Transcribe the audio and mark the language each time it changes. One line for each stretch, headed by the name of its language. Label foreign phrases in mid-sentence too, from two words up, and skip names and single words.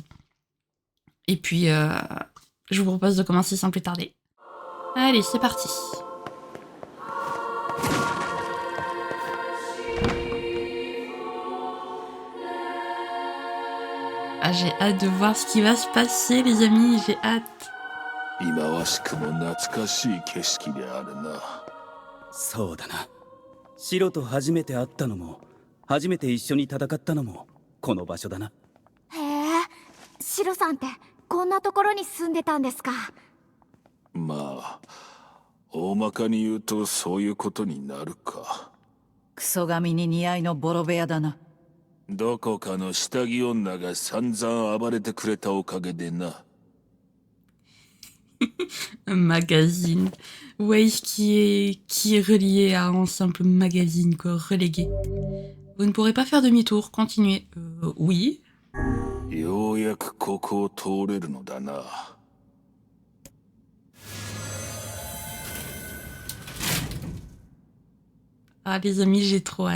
French: Et puis, je vous propose de commencer sans plus tarder. Allez, c'est parti. Ah, j'ai hâte de voir ce qui va se passer, les amis, j'ai hâte.
Japanese: 忌まわしくも懐かしい景色であるな。そうだな。白と初めて会ったのも、初めて一緒に戦ったのもこの場所だな。へえ、シロさんってこんなところに住んでたんですか。まあ大まかに言うとそういうことになるか。クソ髪に似合いのボロ部屋だな。どこかの下着女が散々暴れてくれたおかげでな。
French: Un magazine. Ouais, qui est relié à un simple magazine, quoi, relégué. Vous ne pourrez pas faire demi-tour, continuez. Oui.
Japanese: ようやくここを通れるのだな。
French: Ah, les amis, j'ai trop hâte.